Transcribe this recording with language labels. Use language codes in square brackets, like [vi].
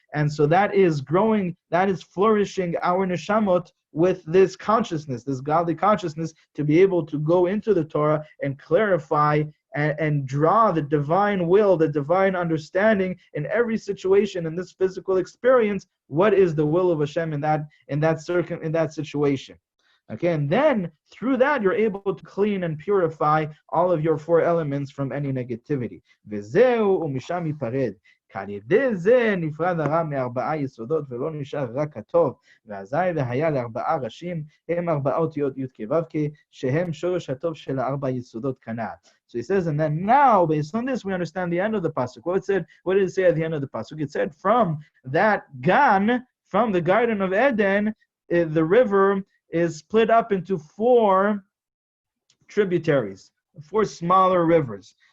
[en] And so that is growing, that is flourishing our neshamot with this consciousness, this godly consciousness, to be able to go into the Torah and clarify and draw the divine will, the divine understanding in every situation in this physical experience. What is the will of Hashem in that situation? Okay, and then through that you're able to clean and purify all of your 4 elements from any negativity. [he] Vezeu umisham yipared. כעל זה נפרד הרע מ4 יסודות ולא נשאר רק הטוב, ואזי והיה ל4 ראשים הם 4 אותיות י' כ' ו' כ' שהם שורש הטוב של 4 יסודות כנ"ל. [en] So he says, and then now, based on this, we understand the end of the pasuk. What did it say at the end of the pasuk? It said, from that gan, from the Garden of Eden, the river is split up into 4 tributaries, 4 smaller rivers.